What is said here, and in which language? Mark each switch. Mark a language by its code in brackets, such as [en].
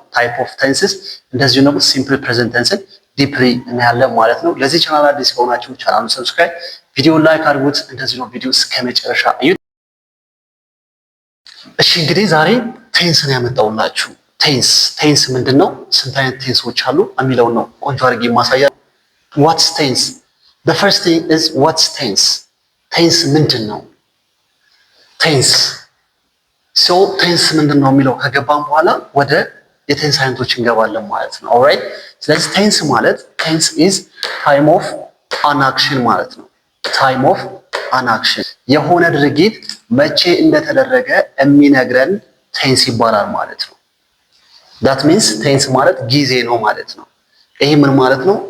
[am] ታይፕ ኦፍ ቴንስስ፣ እንደዚሁ ደግሞ ሲምፕል ፕሬዘንት ቴንስን ዲፕሊ እናያለን ማለት ነው። ለዚህ ቻናል አዲስ ከሆናችሁ ቻናሉን ሰብስክራይብ፣ ቪዲዮ ላይክ አድርጉት። እንደዚሁ ነው ቪዲዮ እስከመጨረሻ እዩት። እሺ እንግዲህ ዛሬ ቴንስን ያመጣውላችሁ። ቴንስ ምንድነው? ስንት አይነት ቴንሶች አሉ የሚለውን ነው ቆንጆ አድርጌ ማሳያ። ዋትስ ቴንስ? [en] the first thing is what's tense? [am] ቴንስ ምንድነው? ቴንስ ቴንስ ምንድነው የሚለው ከገባን በኋላ ወደ የቴንስ አይነቶች እንገባለን ማለት ነው። ኦልራይት። ስለዚህ ቴንስ ማለት ቴንስ [en] is time of an action [am] ማለት ነው። time of an action የሆነ ድርጊት መቼ እንደተደረገ የሚነግረን ቴንስ ይባላል ማለት ነው። that means ቴንስ ማለት ጊዜ ነው ማለት ነው። ይሄ ምን ማለት ነው?